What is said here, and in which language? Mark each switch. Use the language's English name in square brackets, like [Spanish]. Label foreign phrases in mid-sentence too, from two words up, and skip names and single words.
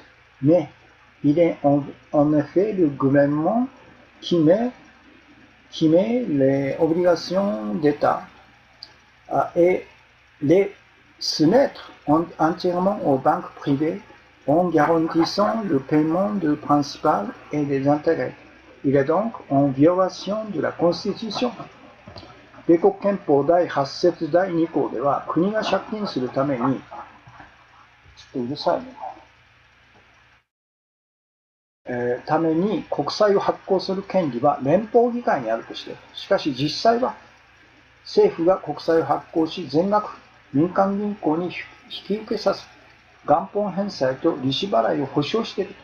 [French] Mais il est en effet le gouvernement qui met les obligations d'État et les soumettre entièrement aux banques privées en garantissant le paiement du principal et des intérêts. Il est donc en violation de la Constitution. [Japanese] 米国憲法第8節第2項では、国が借金するためにとうるさいね。ために国債を発行する権利は連邦議会にあるとして、しかし実際は政府が国債を発行し全額民間銀行に引き受けさせ、元本返済と利子払いを保証している。